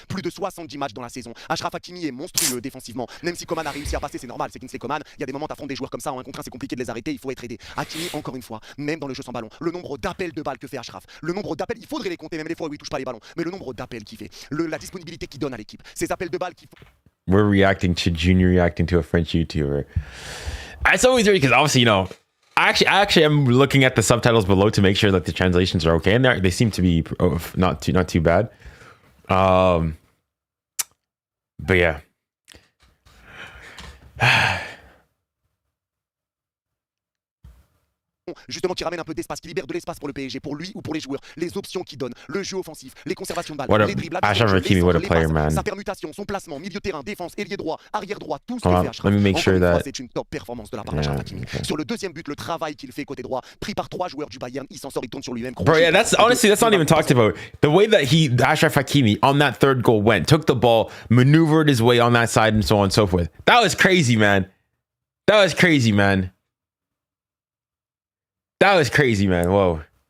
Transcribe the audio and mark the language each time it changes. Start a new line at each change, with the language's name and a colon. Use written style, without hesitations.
French: Plus de 70 matchs dans la saison. Achraf Hakimi est monstrueux défensivement. Même si Coman a réussi à passer, c'est normal, c'est Kingsley Coman. Il y a des moments t'affrontes des joueurs comme ça en 1 contre 1, c'est compliqué de les arrêter, il faut être aidé. Hakimi encore une fois, même dans le jeu sans ballon, le nombre d'appels de balles que fait Achraf, le nombre d'appels, il faudrait les compter même les fois où il touche pas les ballons, mais le nombre d'appels qu'il fait, la disponibilité qu'il donne à l'équipe, ces appels de balles qui
English: We're reacting to Junior reacting to a French YouTuber. It's always weird because obviously, I actually am looking at the subtitles below to make sure that the translations are okay, and they seem to be not too bad. But yeah.
French: justement qui ramène un peu d'espace, qui libère de l'espace pour le PSG, pour lui ou pour les joueurs, les options qu'il donne, le jeu offensif, les conservations de balles, les dribbles, sa permutation, son placement, milieu de terrain, défense, ailier droit, arrière droit, tout ce que fait Achraf. C'est une top performance de la part d'Achraf Hakimi. Sur le deuxième but, le travail qu'il fait côté droit, pris par 3 joueurs du Bayern, il s'en sort, il tourne sur lui-même.
English: Bro, yeah, that's not even talked about. The way that Achraf Hakimi on that third goal went, took the ball, maneuvered his way on that side and so on and so forth. That was crazy, man. That was crazy, man. That was crazy, man. Whoa.